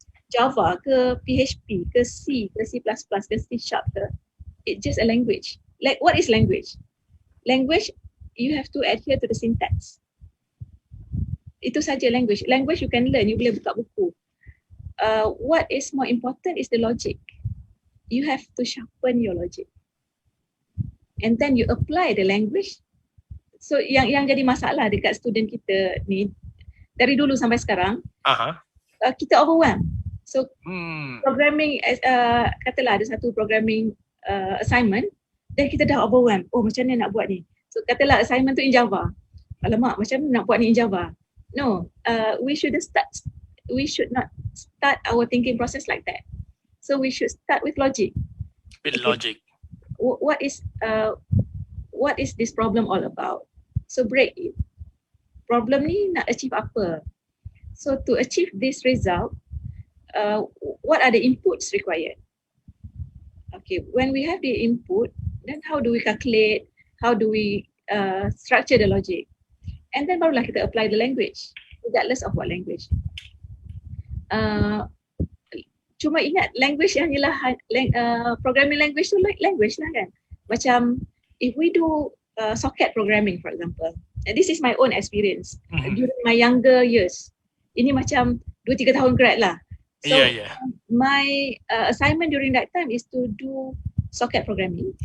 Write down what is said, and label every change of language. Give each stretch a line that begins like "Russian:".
English: Java
Malay: ke
English: PHP ke C ke C++ ke C Sharp ke, it's just a language. Like what is language? Language, you have to adhere to the syntax.
Malay: Itu saja
English: language. Language you can learn, you
Malay: boleh buka buku.
English: What is more important is the logic. You have to sharpen your logic. And then you apply the language.
Malay: So yang jadi masalah dekat student kita ni, dari dulu sampai sekarang, kita overwhelmed. So programming, katalah ada satu programming assignment, dan kita dah overwhelmed. Oh, macam mana nak buat ni? So katalah assignment tu
English: in Java.
Malay: Alamak, macam mana nak buat ni in Java?
English: No, we should not start our thinking process like that. So we should start with logic. Logic. What is this problem all about? So break it. Problem
Malay: ni nak achieve apa?
English: So to achieve this result, what are the inputs required? Okay, when we have the input, then how do we calculate? How do we structure the logic? And then
Malay: barulah kita
English: apply the language, regardless of what language.
Malay: Cuma ingat language yang ialah programming language tu language lah kan.
English: Macam if we do socket programming for example, and this is my own experience during my younger years.
Malay: Ini macam 2-3 tahun grad lah.
English: So my assignment during that time is to do socket programming.